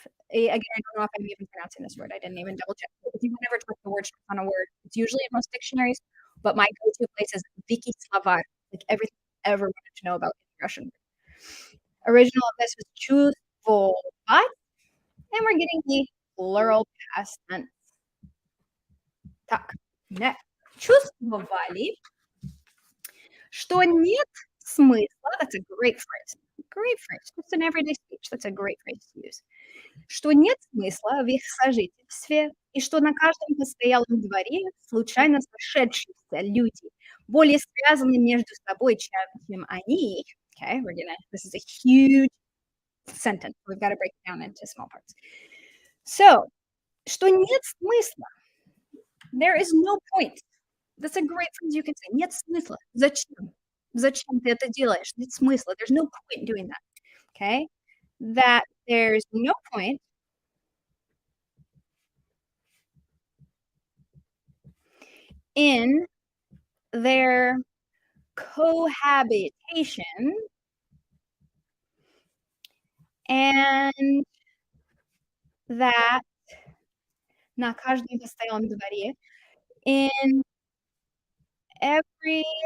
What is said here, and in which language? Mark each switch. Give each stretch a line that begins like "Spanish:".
English: Again, I don't know if I'm even pronouncing this word. I didn't even double check. If you ever check the word on a word, it's usually in most dictionaries. But my go-to place is Wiki Slavar, like everything I ever wanted to know about Russian. Original of this was чувствовать, and we're getting the plural past tense. Так, next.
Russian: Чувствовали, что нет смысла.
English: That's a great phrase. Great phrase. Just in everyday speech. That's a great phrase to use.
Russian: Что нет смысла в их сожительстве, и что на каждом постоялом дворе случайно сошедшиеся люди более связаны между собой, чем они.
English: Okay, this is a huge sentence. We've got to break it down into small parts. So,
Russian: что нет смысла.
English: There is no point. That's a great phrase you can say.
Russian: Нет смысла. Зачем? Зачем ты это делаешь? Нет смысла.
English: There's no point doing that. Okay? That there's no point in their cohabitation and that
Russian: на каждом постоялом дворе
English: in every